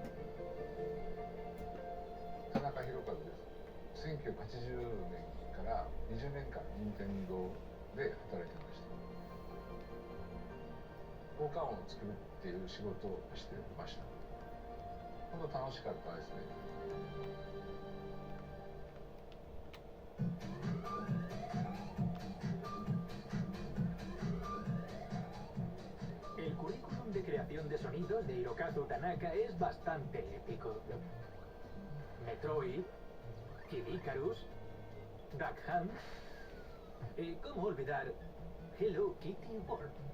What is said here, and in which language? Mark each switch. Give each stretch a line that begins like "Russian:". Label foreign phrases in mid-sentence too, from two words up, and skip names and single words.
Japanese: 田中宏和です。1980年から20年間任天堂で働いてました。効果音を作るっていう仕事をしてました。本当楽しかったですね。
Spanish: El currículum de creación de sonidos de Hirokazu Tanaka es bastante épico. Metroid, Kid Icarus, Duck Hunt, ¿Cómo olvidar Hello Kitty World?